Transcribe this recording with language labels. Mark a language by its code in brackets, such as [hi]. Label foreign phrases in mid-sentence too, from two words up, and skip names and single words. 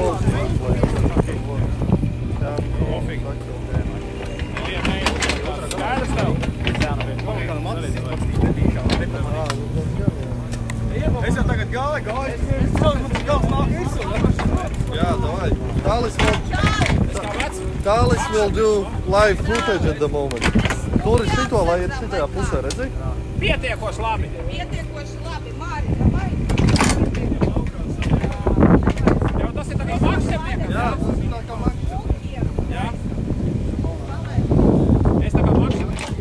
[lv] Skaidrs tev? Es jau tagad gāju. Jā, davai. [en] Talis will do live footage at the moment. [lv] Tur ir šito, lai ir šitajā pusē, redzi? Pietiekoši labi. Māri, davai. Jau tas ir tā kā maksimniekam. Jā, tas ir tā kā maksimniekam. Jā. Es tā kā maksimniekam.